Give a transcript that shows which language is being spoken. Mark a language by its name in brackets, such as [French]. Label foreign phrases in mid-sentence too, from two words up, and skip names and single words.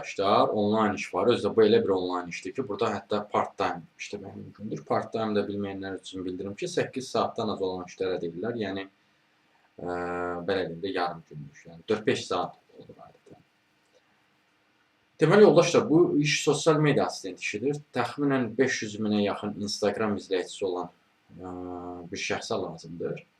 [Azerbaijani] yoldaşlar, onlayn iş var. Özü də bu elə bir onlayn işdir ki, burada hətta [English] part-time [Azerbaijani] işləmək mümkündür. Part-time da bilməyənlər üçün bildirim ki, 8 saatdan az olan işlərə deyirlər. Yəni, belə deyim də, yarım günlük. Yəni, 4-5 saat olur adətən. Deməli, yoldaşlar, bu iş sosial media assistent işidir. Təxminən 500 minə yaxın Instagram izləyicisi olan bir şəxsə lazımdır.